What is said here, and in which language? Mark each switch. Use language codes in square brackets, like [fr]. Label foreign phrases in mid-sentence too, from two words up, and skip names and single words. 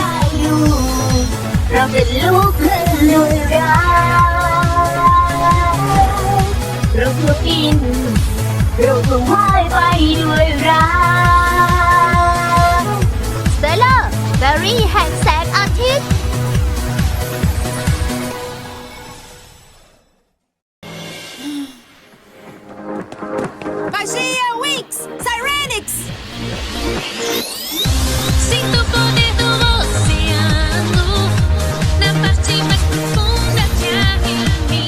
[th] เราเป็นลูกครึ่งด้วยรักเราจะกินเราจะว่ายไปด้วยรักสเตลเลอร์แฟรี่แห่งแสงอาทิตย์ [pt] Magia Winx! Cyrenix! Sinto o poder do oceano na parte mais profunda que há em mim.